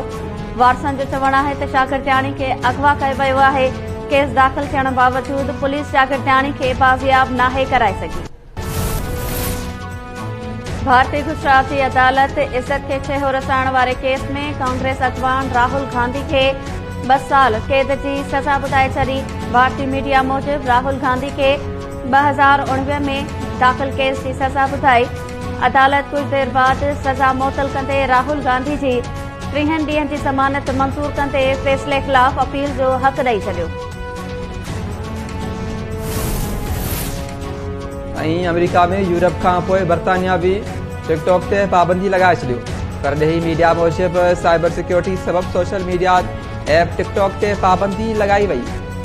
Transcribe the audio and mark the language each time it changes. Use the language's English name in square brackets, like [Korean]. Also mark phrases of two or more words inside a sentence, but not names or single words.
[Sindhi] वारसनि जो चवणु आहे त शागिर्दियाणी खे अगवा कयो वियो आहे। केस दाख़िल थियण बावजूद पुलिस शागिर्दियाणी खे बाज़ियाब नाहे कराए सघी। भारतीय गुजरात जी अदालत इज़त खे छेहो रसाइण वारे केस में कांग्रेस अॻवान राहुल गांधी खे 2 साल कैद जी सज़ा ॿुधाए छॾी। भारतीय मीडिया मूजिब राहुल गांधी खे 2019 में दाख़िल केस जी सज़ा ॿुधाई। अदालत कुछ देर बाद सज़ा मुअतल कंदे राहुल गांधी जी 3 ॾींहनि जी ज़मानत मंज़ूर कंदे फ़ैसिले ख़िलाफ़ अपील जो हक़ ॾेई छॾियो। अमेरिका में यूरोप खां पोइ बरतानिया भी टिकटॉक ते पाबंदी लगाए छॾियो। परॾेही मीडिया मूजिब [English] cyber security [Sindhi] सबब [English] social media app [Sindhi] टिकटॉक ते पाबंदी लगाई वई।